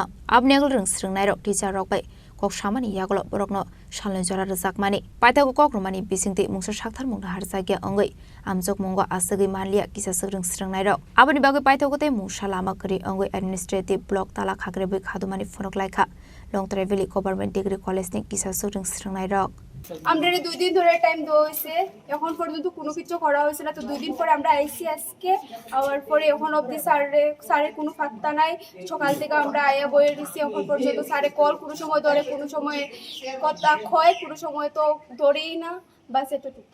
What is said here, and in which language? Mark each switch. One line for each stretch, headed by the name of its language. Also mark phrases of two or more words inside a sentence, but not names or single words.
Kok Borok: abniagul rung srungnai rok teacher rok bai kok samani yagolo borokno shalon jora rjakmani paitago Khadumani bisingti mungsa sakthar mungna harjagya angai amjuk mungo asagi manlia kisa sugrung srungnai rok aboni bagai paitago te mungsa lama kri angai
English: administrative block
Kok Borok: Tala Khakerebwi Khadumani Phunuklaikha Longtre Valley Government Degree College ni kisa sugrung srungnai rok
Bangla: আমরা 2 দিন ধরে টাইম দেওয়া হয়েছে এখন পর্যন্ত কোনো কিছু করা হয়েছে না তো 2 দিন পরে আমরা আইসি আজকে আবার পরে এখন অবধি স্যারের কোনো পাত্তা নাই সকাল থেকে আমরা আয়া বইয়ে দিছি এখন পর্যন্ত স্যারে কল কোনো সময় ধরে কোনো সময় কথা কয় কোনো সময় তো ধরেই না বাস এতটুকু